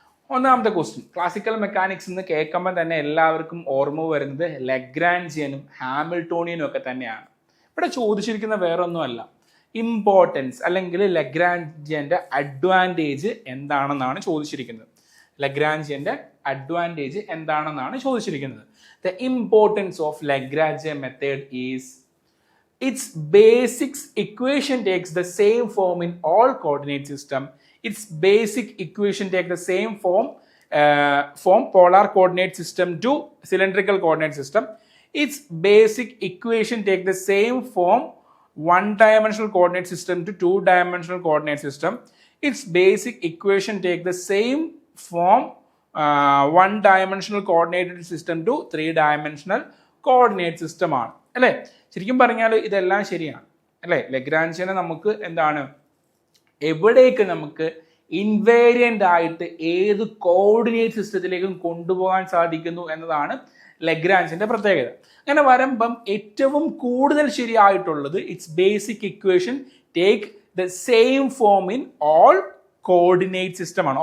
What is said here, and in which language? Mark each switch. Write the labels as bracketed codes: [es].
[ml] ഒന്നാമത്തെ question, classical mechanics എന്ന് കേൾക്കുമ്പോൾ തന്നെ എല്ലാവർക്കും ഓർമ്മ വരുന്നത് ലഗ്രാൻജിയനും ഹാമിൽട്ടോണിയനും ഒക്കെ തന്നെയാണ്. ഇവിടെ ചോദിച്ചിരിക്കുന്ന വേറൊന്നുമല്ല, ഇമ്പോർട്ടൻസ് അല്ലെങ്കിൽ ലഗ്രാൻജിയൻ്റെ അഡ്വാൻറ്റേജ് എന്താണെന്നാണ് ചോദിച്ചിരിക്കുന്നത്. ലഗ്രാൻജിയൻ്റെ അഡ്വാൻറ്റേജ് എന്താണെന്നാണ് ചോദിച്ചിരിക്കുന്നത്. [en] The importance of Lagrangian method is its basic equation takes the same form in all coordinate system. Its basic equation takes the same form polar coordinate system to cylindrical coordinate system. Its basic equation takes the same form one-dimensional coordinate system to two-dimensional coordinate system. Its basic equation takes the same form one-dimensional coordinated system to three-dimensional coordinate system [ml] ആണ് അല്ലേ? ശരിക്കും പറഞ്ഞാൽ ഇതെല്ലാം ശരിയാണ് അല്ലേ? ലഗ്രാൻജിയനെ നമുക്ക് എന്താണ്, എവിടേക്ക് നമുക്ക് ഇൻവേരിയൻ്റ് ആയിട്ട് ഏത് കോർഡിനേറ്റ് സിസ്റ്റത്തിലേക്കും കൊണ്ടുപോകാൻ സാധിക്കുന്നു എന്നതാണ് ലഗ്രാൻജിൻ്റെ പ്രത്യേകത. അങ്ങനെ വരുമ്പം ഏറ്റവും കൂടുതൽ ശരിയായിട്ടുള്ളത് [en] Its basic equation take the same form in all coordinate system ആണ്.